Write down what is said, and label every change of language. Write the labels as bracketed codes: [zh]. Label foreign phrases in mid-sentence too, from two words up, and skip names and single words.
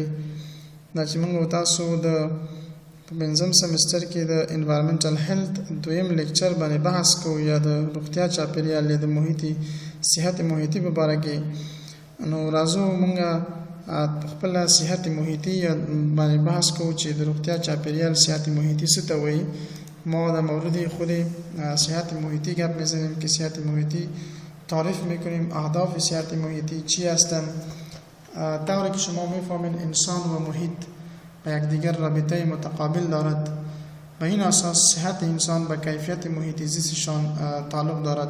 [ps] دا چې موږ او تاسو د پنځم سمستر کې د [en] environmental health [ps] دویم لیکچر باندې بحث کوو، یا د روغتیا چاپیریال یا د محیطي صحت محیطي په باره کې. نو راځو مونږه خپل صحت محیطي باندې بحث کوو چې د روغتیا چاپیریال صحت محیطی څه ته وایي. [fa] ما در مورد خود صحت محیطی گپ میزنیم که صحت محیطی تعریف میکنیم، اهداف صحت محیطی چی هستند. طوری که شما میفهمین انسان و محیط با یکدیگر رابطه متقابل دارد. به این اساس صحت انسان به کیفیت محیط زیستشان تعلق دارد.